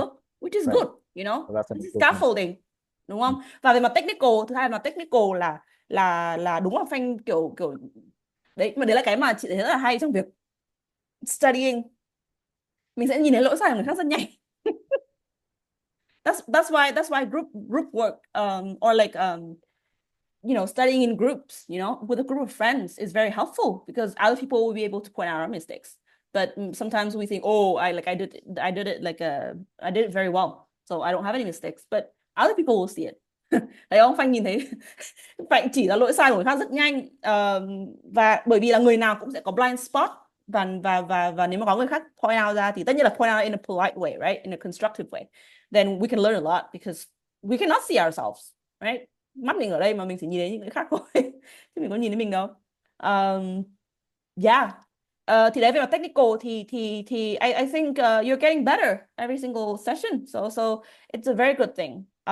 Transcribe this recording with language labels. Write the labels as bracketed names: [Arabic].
[Vietnamese] trước, [English] which is right, good, you know, that's an this is improvement. [Vietnamese] scaffolding, đúng không? Và về mặt technical, thứ hai là technical là đúng là Phanh kiểu kiểu đấy, mà đấy là cái mà chị thấy rất là hay trong việc studying, mình sẽ nhìn thấy lỗi sai của người khác rất nhanh. [English] That's why group work or like studying in groups, with a group of friends is very helpful because other people will be able to point out our mistakes. But sometimes we think, oh, I did it like I did it very well, so I don't have any mistakes. But other people will see it. [Vietnamese] Thấy không? Phanh nhìn thấy Phanh chỉ ra lỗi sai của người khác rất nhanh. Và bởi vì là người nào cũng sẽ có blind spot, và nếu mà có người khác [English] point out ra thì tất nhiên là point out in a polite way, right? In a constructive way. Then we can learn a lot because we cannot see ourselves, right? [Vietnamese] Mắt mình ở đây mà mình chỉ nhìn thấy những người khác thôi, chứ mình có nhìn thấy mình đâu. [English] Yeah. [Vietnamese] Thì đấy, về mặt technical thì [English] I think you're getting better every single session, so it's a very good thing.